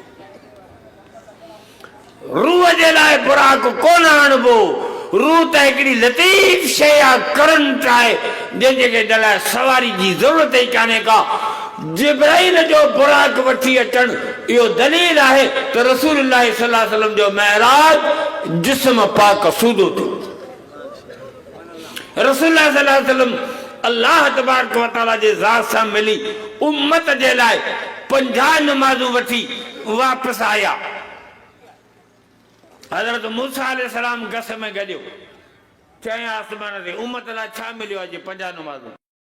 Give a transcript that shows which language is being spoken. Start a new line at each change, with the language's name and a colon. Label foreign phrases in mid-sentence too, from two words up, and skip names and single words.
Sindhi: रूह जे लाइ बुराक कोन आणबो रूह त हिकिड़ी लतीफ़ शइ आहे करंट आहे जंहिंजे लाइ सवारी जी ज़रूरत ई कान्हे का जिब्राइल जो बुराक वठी अचणु इहो दलील आहे त रसूलुल्लाह
Arabic: صلى الله عليه وسلم
Sindhi: जो मेराज जिस्म पाक सूदो थियो रसूलुल्लाह
Arabic: صلى الله عليه وسلم الله تبارك وتعالى
Sindhi: जे ज़ात सां मिली उम्मत जे लाइ 50 नमाज़ूं वठी वापसि आया हज़रत मूसा अलैहिस्सलाम गस में गॾियो चईं आसमान ते उम्मत लाइ छा मिलियो आहे जे 50 नमाज़ूं